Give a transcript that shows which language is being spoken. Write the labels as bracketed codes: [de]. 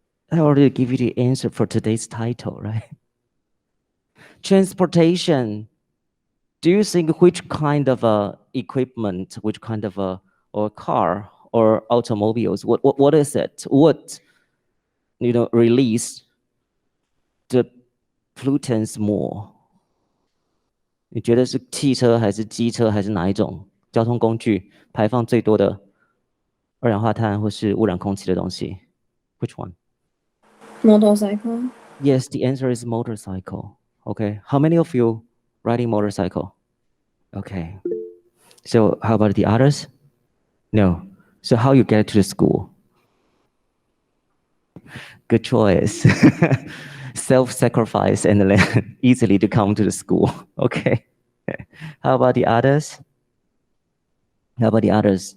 [en] I already give you the answer for today's title, right? Transportation. Do you think which kind of equipment, which kind of or car or automobiles? What is it? What release the pollutants more? [zh] 你觉得是汽车还是机车还是哪一种交通工具排放最多的二氧化碳或是污染空气的东西 ？ [en] Which one? Motorcycle. Yes, the answer is motorcycle. Okay. How many of you riding motorcycle? Okay. So how about the others? No. So how you get to the school? Good choice. Self-sacrifice and then easily to come to the school. Okay. How about the others? How about the others?